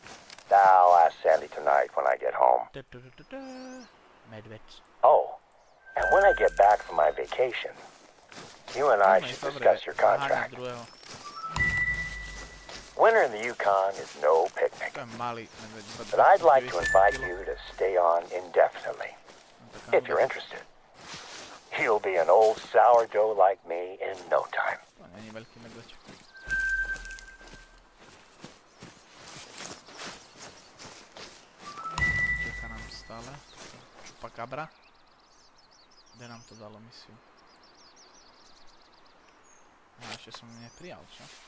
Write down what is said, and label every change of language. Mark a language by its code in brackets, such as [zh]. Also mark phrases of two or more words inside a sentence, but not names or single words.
[en] I'll ask Sandy tonight when I get home. [sk] Medveď. [en] Oh, and when I get back from my vacation, you and I should discuss your contract. [sk] Druhého. [en] Winter in the Yukon is no picnic, [sk] To je malý medveď. [en] but I'd like to invite you to stay on indefinitely, if you're interested. You'll be an old sourdough like me in no time. [sk] To není veľký medveď. Čaká nám stále. Chupacabra. Kde nám to dalo misiu? A ešte som neprijal, čo?